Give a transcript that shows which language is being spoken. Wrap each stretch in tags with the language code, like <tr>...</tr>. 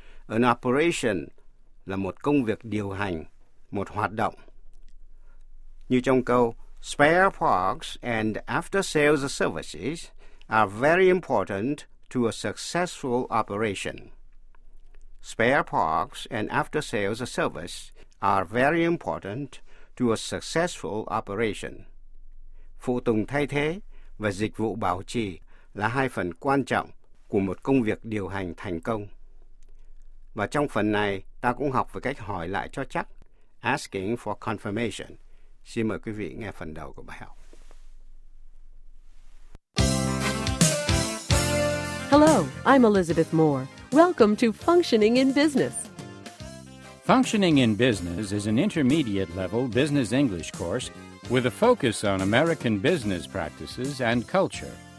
<vi>An operation là một công việc điều hành, một hoạt động. Như trong câu,</vi> <en>spare parts and after sales services are very important to a successful operation. Spare parts and after sales service are very important to a successful operation.</en> <vi>Phụ tùng thay thế và dịch vụ bảo trì là hai phần quan trọng của một công việc điều hành thành công. Và trong phần này, ta cũng học về cách hỏi lại cho chắc,</vi> <en>asking for confirmation.</en> <vi>Xin mời quý vị nghe phần đầu của bài học.</vi> <en>Hello, I'm Elizabeth Moore. Welcome to Functioning in Business. Functioning in Business is an intermediate-level business English course with a focus on American business practices and culture.</en>